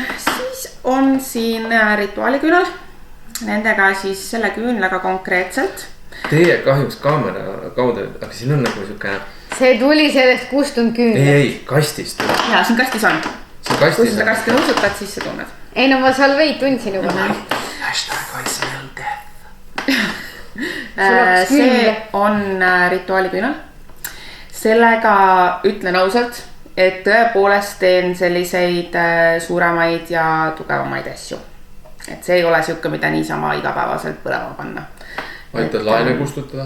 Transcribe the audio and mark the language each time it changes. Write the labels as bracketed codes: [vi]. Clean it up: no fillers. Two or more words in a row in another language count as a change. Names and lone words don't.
[et] Siis on siin rituaaliküünal, nendega siis selle küünlaga konkreetselt. Teie kahjuks kaamera kaudu, aga siin on nagu siuke... See tuli sellest kustunud küünlast. Ei, kastist. Jaa, siin kastis on. Kui seda kasti nuusutad, siis sa tunned. Ei, no ma salveid tundsin juba. [en] Hashtag I smell death. [et] See on rituaaliküünal. Sellega ütlen ausalt, et tõepoolest teen selliseid suuremaid ja tugevamaid asju. Et see ei ole siuke, mida niisama igapäevaselt põlema panna. Aitad laene kustutada?